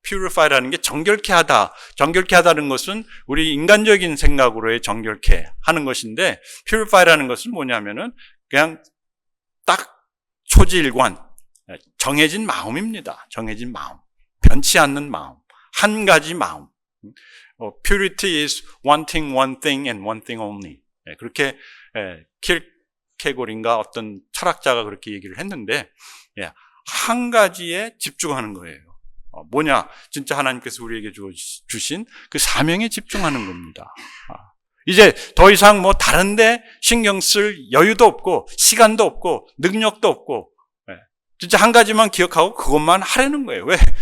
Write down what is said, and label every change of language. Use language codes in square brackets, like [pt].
[ko] purify라는 게 정결케 하다. 정결케 하다는 것은 우리 인간적인 생각으로의 정결케 하는 것인데, purify라는 것은 뭐냐면은 그냥 딱 초지일관, 정해진 마음입니다. 정해진 마음. 변치 않는 마음. 한 가지 마음. [en] Purity is wanting one thing and one thing only. [ko] 그렇게 킬케골인가 어떤 철학자가 그렇게 얘기를 했는데, 한 가지에 집중하는 거예요. 뭐냐? 진짜 하나님께서 우리에게 주신 그 사명에 집중하는 겁니다. 이제 더 이상 뭐 다른데 신경 쓸 여유도 없고 시간도 없고 능력도 없고, 진짜 한 가지만 기억하고 그것만 하려는 거예요. 왜?